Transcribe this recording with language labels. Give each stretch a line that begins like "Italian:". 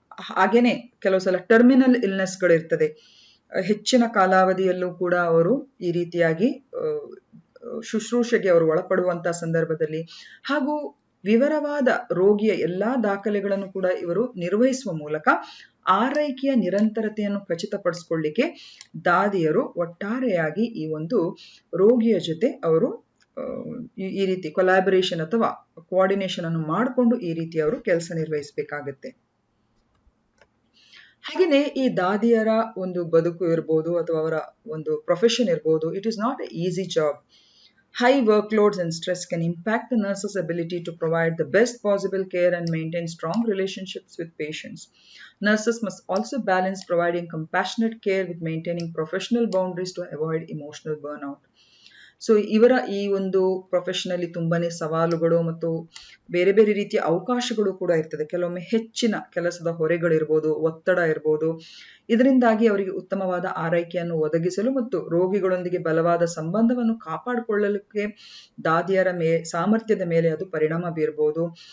Kannada: ಹಾಗೇನೆ ಕೆಲವು ಸಲ ಟರ್ಮಿನಲ್ ಇಲ್ನೆಸ್ಗಳಿರ್ತದೆ, ಹೆಚ್ಚಿನ ಕಾಲಾವಧಿಯಲ್ಲೂ ಕೂಡ ಅವರು ಈ ರೀತಿಯಾಗಿ ಶುಶ್ರೂಷೆಗೆ ಅವರು ಒಳಪಡುವಂತಹ ಸಂದರ್ಭದಲ್ಲಿ, ಹಾಗೂ ವಿವರವಾದ ರೋಗಿಯ ಎಲ್ಲಾ ದಾಖಲೆಗಳನ್ನು ಕೂಡ ಇವರು ನಿರ್ವಹಿಸುವ ಮೂಲಕ ಆರೈಕೆಯ ನಿರಂತರತೆಯನ್ನು ಖಚಿತಪಡಿಸಿಕೊಳ್ಳಿಕ್ಕೆ ದಾದಿಯರು ಒಟ್ಟಾರೆಯಾಗಿ ಈ ಒಂದು ರೋಗಿಯ ಜೊತೆ ಅವರು ಈ ರೀತಿ ಕೊಲಾಬರೇಷನ್ ಅಥವಾ ಕೋಆರ್ಡಿನೇಷನ್ ಅನ್ನು ಮಾಡಿಕೊಂಡು ಈ ರೀತಿ ಅವರು ಕೆಲಸ ನಿರ್ವಹಿಸಬೇಕಾಗತ್ತೆ. ಹಾಗೆಯೇ ಈ ದಾದಿಯರ ಒಂದು ಬದುಕು ಇರ್ಬೋದು ಅಥವಾ ಅವರ ಒಂದು ಪ್ರೊಫೆಷನ್ ಇರ್ಬೋದು,
English: It is not a easy job. High workloads and stress can impact the nurse's ability to provide the best possible care and maintain strong relationships with patients. Nurses must also balance providing compassionate care with maintaining professional boundaries to avoid emotional burnout.
Kannada: So ಇವರ ಈ ಒಂದು ಪ್ರೊಫೆಷನಲ್ಲಿ ತುಂಬಾನೇ ಸವಾಲುಗಳು ಮತ್ತು ಬೇರೆ ಬೇರೆ ರೀತಿಯ ಅವಕಾಶಗಳು ಕೂಡ ಇರ್ತದೆ. ಕೆಲವೊಮ್ಮೆ ಹೆಚ್ಚಿನ ಕೆಲಸದ ಹೊರೆಗಳಿರ್ಬೋದು, ಒತ್ತಡ ಇರ್ಬೋದು. ಇದರಿಂದಾಗಿ ಅವರಿಗೆ ಉತ್ತಮವಾದ ಆರೈಕೆಯನ್ನು ಒದಗಿಸಲು ಮತ್ತು ರೋಗಿಗಳೊಂದಿಗೆ ಬಲವಾದ ಸಂಬಂಧವನ್ನು ಕಾಪಾಡಿಕೊಳ್ಳಲಿಕ್ಕೆ ದಾದಿಯರ ಸಾಮರ್ಥ್ಯದ ಮೇಲೆ ಅದು ಪರಿಣಾಮ ಬೀರಬಹುದು.